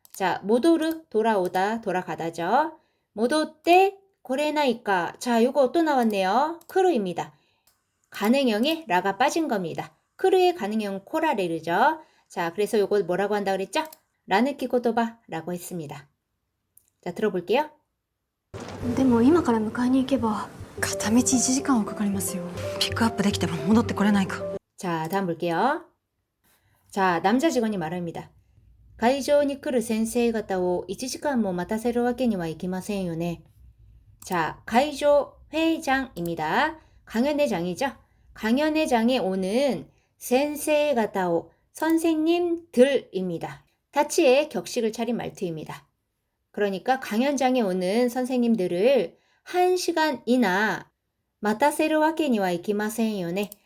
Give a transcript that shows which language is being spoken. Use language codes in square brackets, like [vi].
[ko] 자, 모도르 돌아오다, 돌아가다죠. 모도tte 고레나이까. 자, 요거 또 나왔네요. 크루입니다. 가능형에 라가 빠진 겁니다. 크루의 가능형 코라레르죠. 자, 그래서 요거 뭐라고 한다 그랬죠? 라느키 고토바라고 했습니다. 자, 들어볼게요. [ja] でも今から迎えに行けば片道1時間はかかりますよ。ピックアップできても戻ってこれないか。 [ko] 자, 다음 볼게요. 자, 남자 직원이 말합니다. [ja] 会場に来る先生方を1時間も待たせるわけにはいきませんよね. [ko] 자, 会場 회장입니다. 강연회장이죠. 강연회장에 오는 센세이가타오 선생님들입니다. 타치의 격식을 차린 말투입니다. 그러니까 강연장에 오는 선생님들을 1시간이나 [ja] 마타세르 와케니와 이키마센요네.